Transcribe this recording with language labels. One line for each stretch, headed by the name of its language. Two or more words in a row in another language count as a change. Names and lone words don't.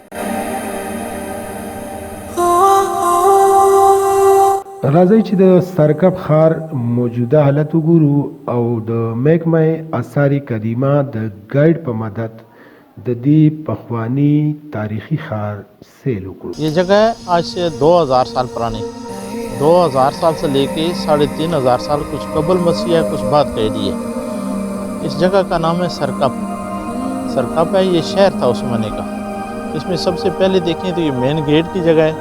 Pashto: راځئ چې د سرکب ښار موجوده حالت وګورو او د محکمه آثار قدیمه د ګایډ په مدد د دې پخوانی تاریخی ښار سیل وکړو.
Urdu: یہ جگہ آج سے 2000 سال پرانی، 2000 سال سے لیکے 3500 سال کچھ قبل مسیح ہے کچھ بعد کہہ دیے. اس جگہ کا نام ہے سرکپ. سرکپ ہے، یہ شہر تھا اس زمانے کا. اسمیں سب سے پہلے دیکھیں تو یہ مین گیٹ کی جگہ ہے.